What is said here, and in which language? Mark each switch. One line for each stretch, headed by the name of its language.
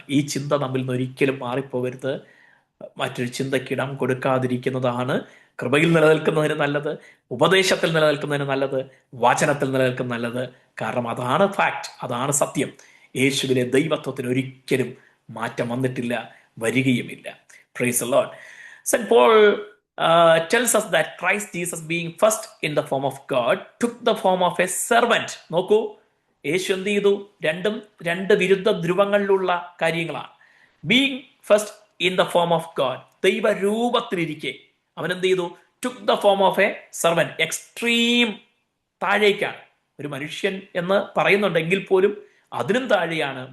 Malayalam: ഈ ചിന്ത നമ്മിൽ നിന്ന് ഒരിക്കലും മാറിപ്പോകരുത്. മറ്റൊരു ചിന്തയ്ക്ക് ഇടം കൊടുക്കാതിരിക്കുന്നതാണ് കൃപയിൽ നിലനിൽക്കുന്നതിന് നല്ലത്, ഉപദേശത്തിൽ നിലനിൽക്കുന്നതിന് നല്ലത്, വചനത്തിൽ നിലനിൽക്കുന്ന നല്ലത്. കാരണം അതാണ് ഫാക്ട്, അതാണ് സത്യം. യേശുവിലെ ദൈവത്വത്തിന് ഒരിക്കലും മാറ്റം വന്നിട്ടില്ല, വരികയുമില്ല.
English: Praise the lord. Saint Paul tells us that Christ Jesus, being first in the form of God, took the form of a servant.
Malayalam: നോക്കൂ, യേശു എന്ത് ചെയ്തു? രണ്ട് വിരുദ്ധ ധ്രുവങ്ങളിലുള്ള കാര്യങ്ങളാണ്.
English: being first in the form of God,
Malayalam: ദൈവരൂപത്തിലിരിക്കെ അവൻ എന്ത് ചെയ്തു?
English: Took the form of a servant. Extreme താഴേക്കാണ്.
Malayalam: ഒരു മനുഷ്യൻ എന്ന് പറയുന്നുണ്ടെങ്കിൽ പോലും അതിനും താഴെയാണ്.